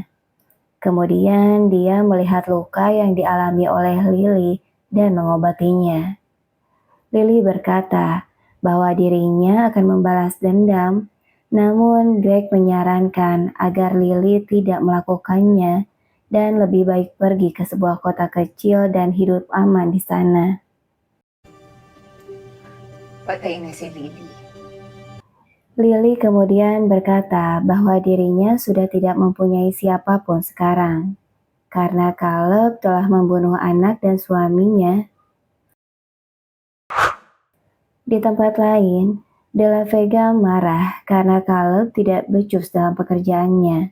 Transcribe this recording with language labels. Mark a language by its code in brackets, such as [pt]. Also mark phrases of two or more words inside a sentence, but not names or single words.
[id] Kemudian dia melihat luka yang dialami oleh Lily dan mengobatinya. Lily berkata bahwa dirinya akan membalas dendam, namun Greg menyarankan agar Lily tidak melakukannya dan lebih baik pergi ke sebuah kota kecil dan hidup aman di sana. [tl] Patay na si Lily. [id] Lily kemudian berkata bahwa dirinya sudah tidak mempunyai siapapun sekarang, karena Caleb telah membunuh anak dan suaminya. Di tempat lain, De La Vega marah karena Caleb tidak becus dalam pekerjaannya.